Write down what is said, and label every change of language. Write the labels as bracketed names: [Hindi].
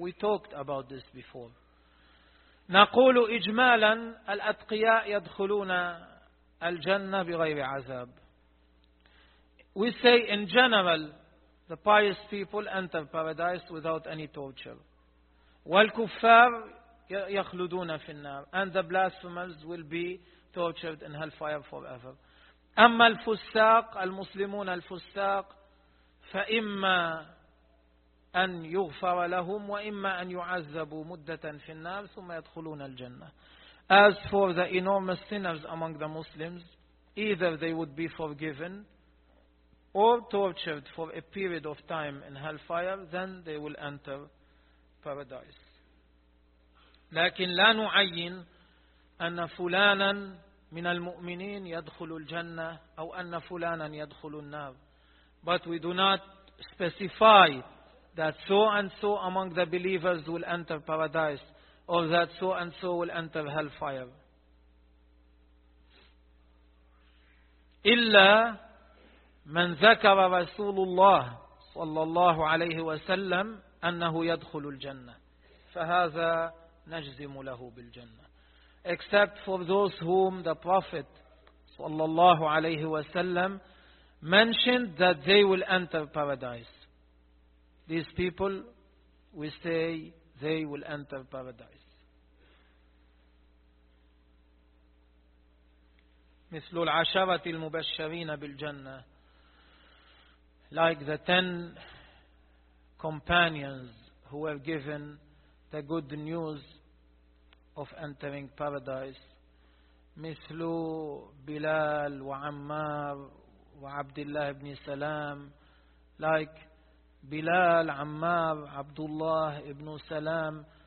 [English] We talked about this before. [Arabic] نقول إجمالا الأتقياء يدخلون الجنة بغير عذاب. [English] We say in general, the pious people enter paradise without any torture. [Arabic] والكفار يخلدون في النار. [English] And the blasphemers will be tortured in hellfire forever. [Arabic] أما الفساق المسلمون الفساق فإما أن يغفر لهم وإما أن يعذبوا مدة في النار ثم يدخلون الجنة. [English] As for the enormous sinners among the Muslims, either they would be forgiven or tortured for a period of time in hellfire, then they will enter paradise. [Arabic] لكن لا نعين أن فلانا من المؤمنين يدخل الجنة أو أن فلانا يدخل النار. [English] But we do not specify that so and so among the believers will enter paradise or that so and so will enter hellfire. [Arabic] إلا من ذكر رسول الله صلى الله عليه وسلم أنه يدخل الجنة فهذا نجزم له بالجنة. [English] Except for those whom the Prophet [Arabic] صلى الله عليه وسلم [English] mentioned that they will enter paradise. These people, we say, they will enter paradise. [Arabic] مثل العشرة المبشرين بالجنة. [English] Like the 10 companions who were given the good news of entering paradise. [Arabic] مثل بلال وعمار وعبد الله بن سلام. [English] Like بلال, عمار, عبد الله بن سلام.